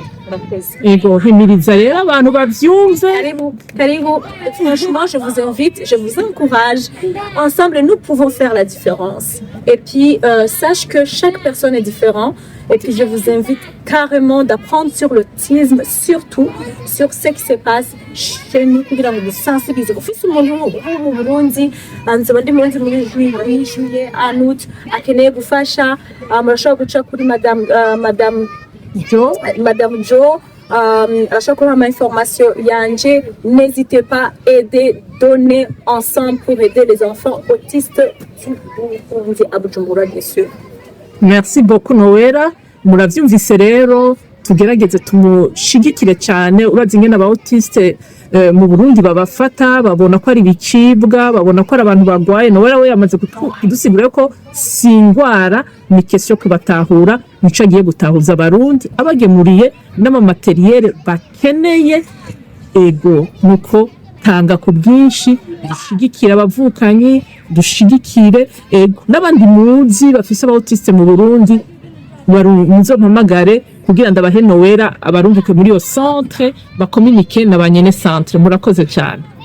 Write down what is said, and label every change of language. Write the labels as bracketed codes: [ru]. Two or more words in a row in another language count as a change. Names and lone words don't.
[rn] Ego himiriza rero abantu bavyumve [fr] karibu franchement je vous invite je vous encourage ensemble nous pouvons faire la différence et puis sache que chaque personne est différente et puis je vous invite carrément d'apprendre sur l'autisme surtout sur ce qui se passe chez nous [rn] kugira ngo [fr] sensibiliser [rn] ufise umuntu mu Burundi anzoba ndi muri [fr] juillet en août [rn] akeneye gufasha murashobora guca kuri madame [fr] Jo à chaque fois ma information yanje n'hésitez pas aider donner ensemble pour aider les enfants autistes à Bujumbura bien sûr. Merci beaucoup [rn] Noella muravyumvise rero tugerageze tumushigikire cyane urazi ingene aba autiste mu Burundi babafata babona ko ari bicibwa babona ko ari abantu bagwaye Noella we yamaze kudusigura ko singwara ni question kubatahura nico agiye gutahuza abarundi abagemuriye n'ama materiel bakeneye ego nuko tanga ku bwinshi dushigikira abavukanyi dushigikire ego n'abandi muzi bafise aba autiste mu Burundi muzompamagare kugira ndabahe Noella abarumvuke muri iyo centre bakomunike na banyene centre murakoze cyane.